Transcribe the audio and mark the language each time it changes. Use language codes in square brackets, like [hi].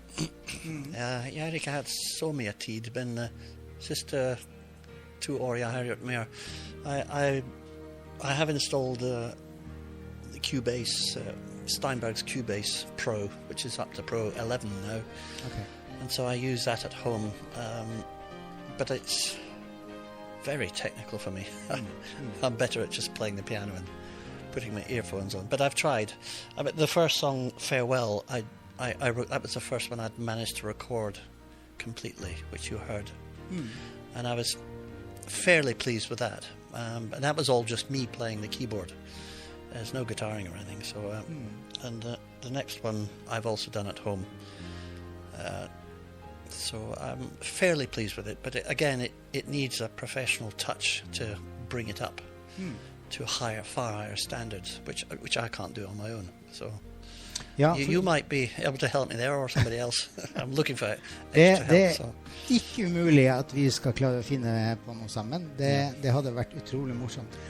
[no] Jeg har ikke hatt så mye tid, men siste 2 år jeg har gjort mer. [en] I have installed the Cubase, Steinberg's Cubase Pro, which is up to Pro 11 now. Okay. And so I use that at home. But it's very technical for me. I'm better at just playing the piano and putting my earphones on. But I've tried. The first song, Farewell, I wrote, that was the first one I'd managed to record completely, which you heard. And I was fairly pleased with that. And that was all just me playing the keyboard. There's no guitaring or anything. So, and the next one I've also done at home. So I'm fairly pleased with it. But again, it needs a professional touch to bring it up to far higher standards, which I can't do on my own. So. Ja, you might be able to help me there, or somebody else. I'm looking for extra help. [no] Det ikke umulig at vi skal klare å finne på noe sammen. Det hadde vært utrolig morsomt.